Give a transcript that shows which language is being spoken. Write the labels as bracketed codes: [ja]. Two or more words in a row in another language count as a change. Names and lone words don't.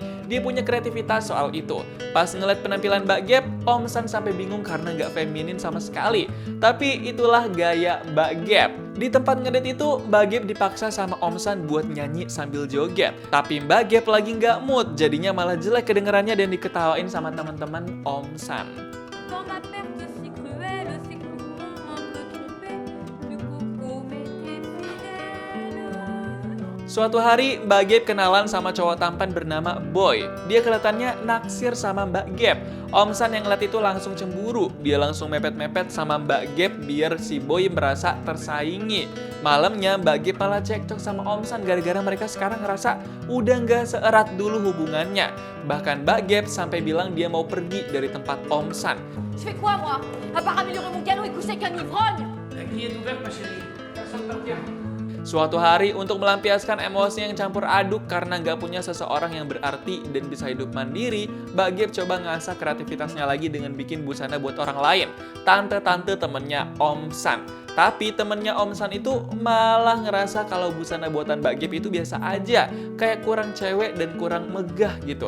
[id] Dia punya kreativitas soal itu. Pas ngeliat penampilan Mbak Gap, Om San sampai bingung karena nggak feminin sama sekali. Tapi itulah gaya Mbak Gap. Di tempat ngedit itu, Mbak Gap dipaksa sama Om San buat nyanyi sambil joget. Tapi Mbak Gap lagi nggak mood, jadinya malah jelek kedengerannya dan diketawain sama teman-teman Om San. [fr] Dans ma perte si cruelle, c'est que tout le monde peut tromper. Du coup, m'était fidèle. [id] Suatu hari, Mbak Gap kenalan sama cowok tampan bernama Boy. Dia kelihatannya naksir sama Mbak Gap. Om San yang ngeliat itu langsung cemburu. Dia langsung mepet-mepet sama Mbak Gap biar si Boy merasa tersaingi. Malamnya, Mbak Gap malah cekcok sama Om San gara-gara mereka sekarang ngerasa udah nggak seerat dulu hubungannya. Bahkan Mbak Gap sampai bilang dia mau pergi dari tempat Om San. [fr] Je fais quoi, moi? À part améliorer mon galop et coucher avec un ivrogne? La grille est ouverte, ma chérie. Personne ne revient. [id] Suatu hari untuk melampiaskan emosi yang campur aduk karena nggak punya seseorang yang berarti dan bisa hidup mandiri, Mbak Gap coba ngasah kreativitasnya lagi dengan bikin busana buat orang lain. Tante-tante temennya Om San. Tapi temennya Om San itu malah ngerasa kalau busana buatan Mbak Gap itu biasa aja, kayak kurang cewek dan kurang megah gitu.